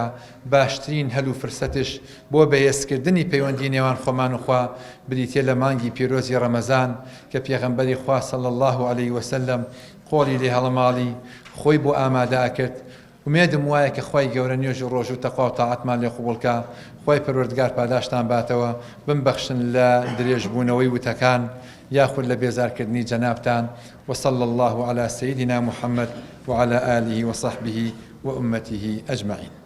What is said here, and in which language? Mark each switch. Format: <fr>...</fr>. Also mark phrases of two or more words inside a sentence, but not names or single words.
<ckb>باشترین هەلو فرسەتش بۆ بەهێزکردنی پەیوەندی نێوان خۆمان و خوا بریتێ لە مانگی پیرۆزی ڕەمەزان کە پێغەمبەری خوا</ckb> <ar>صلی الله علیه وسلم</ar> <ckb>قۆڵی لێ هەڵەماڵی خۆی بۆ ئامادە کرد. ومێدم وایە کە خوای گەورە نوێژ و ڕۆژ و تەقوا و تاعەتمان لێ قوبوڵکە. خوای پەروەردگار پاداشتان باتەوە، بمبەخشن لە درێژبوونەوەی وتەکان یاخود لە بێزارکردنی جەنابتان.</ckb> <ar>وصلى الله على سيدنا محمد وعلى آله وصحبه وأمته أجمعين.</ar>